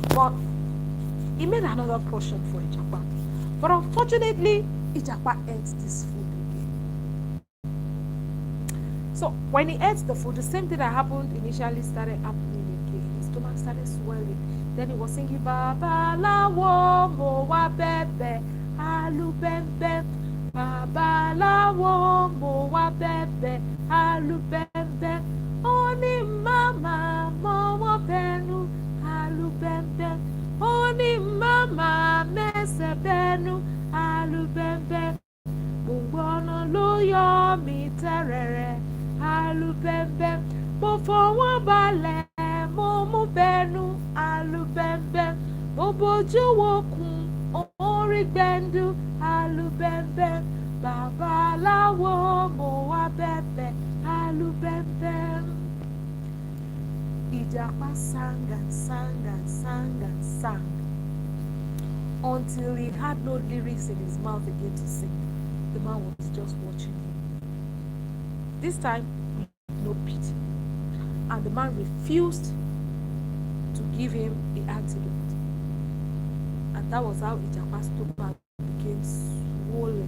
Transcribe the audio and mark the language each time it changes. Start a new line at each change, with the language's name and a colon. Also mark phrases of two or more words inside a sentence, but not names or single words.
English: But he made another portion for Ijapa. But unfortunately, Ijapa ate this food again. So when he ate the food, the same thing that happened initially started happening again. His stomach started swelling. Then he was singing,
Yoruba: Babalawo mo wa bebe alubembe. Babalawo mo wa bebe alubembe. Oni mama mo wa benu alubembe. Oni mama mese benu alubembe. Gbogbo lo yo mi terere alubembe. Mo fọwọ́ balẹ̀ mo mú bẹnu alubembe. Mo bójú wokùn orí gbẹ̀ndú alubembe. Babaláwo mo wá bẹ̀bẹ̀ alubembe.
English: Ijapa sang and sang and sang and sang until he had no lyrics in his mouth again to sing. The man was just watching him. This time, no pity. And the man refused to give him the antidote. And that was how Ijapa's stomach became swollen.